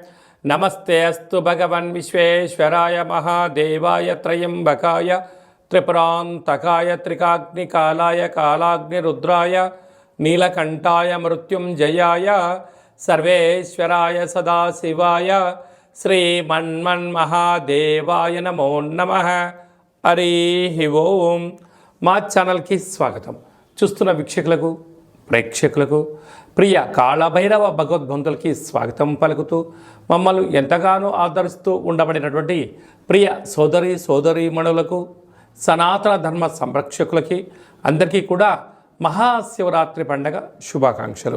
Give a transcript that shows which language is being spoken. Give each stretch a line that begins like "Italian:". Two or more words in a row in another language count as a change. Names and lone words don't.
Sanskrit: नमस्ते अस्तु भगवन् विश्वेश्वराय महादेवाय त्र्यम्बकाय त्रिपुरान्तकाय त्रिकाग्नि कालाय कालाग्नि रुद्राय नीलकण्ठाय मृत्युञ्जयाय सर्वेश्वराय सदाशिवाय श्री मन्मन् महादेवाय नमो नमः. हरिः ॐ.
Telugu: మా ఛానల్కి స్వాగతం. చూస్తున్న వీక్షకులకు ప్రేక్షకులకు ప్రియ కాళభైరవ భగవద్బంధులకి స్వాగతం పలుకుతూ మమ్మల్ని ఎంతగానో ఆదరిస్తూ ఉండబడినటువంటి ప్రియ సోదరీమణులకు సనాతన ధర్మ సంరక్షకులకి అందరికీ కూడా మహాశివరాత్రి పండగ శుభాకాంక్షలు.